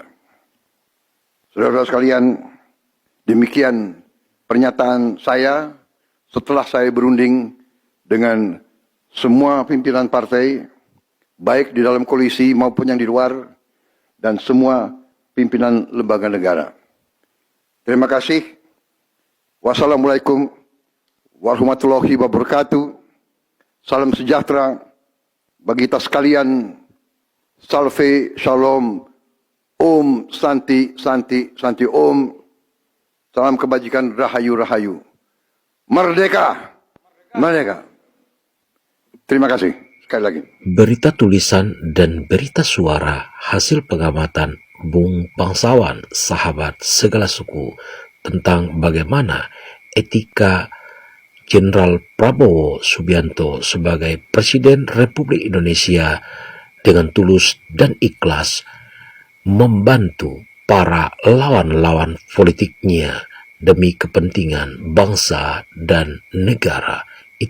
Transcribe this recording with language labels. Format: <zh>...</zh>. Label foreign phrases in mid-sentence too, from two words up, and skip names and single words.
<id>Saudara-saudara sekalian, demikian pernyataan saya setelah saya berunding dengan semua pimpinan partai, baik di dalam koalisi maupun yang di luar, dan semua pimpinan lembaga negara. Terima kasih.</id> <ar>والسلام عليكم ورحمة الله وبركاته.</ar> <id>Salam sejahtera bagi kita sekalian. Salve, shalom,</id> <sa>om, santi, santi, santi, om.</sa> <id>Salam kebajikan,</id> <jv>rahayu, rahayu.</jv> <id>Merdeka, merdeka. Terima kasih sekali lagi. Berita tulisan dan berita suara hasil pengamatan Bung Bangsawan, sahabat segala suku, tentang bagaimana etika Jenderal Prabowo Subianto sebagai Presiden Republik Indonesia dengan tulus dan ikhlas membantu para lawan-lawan politiknya demi kepentingan bangsa dan negara.</id>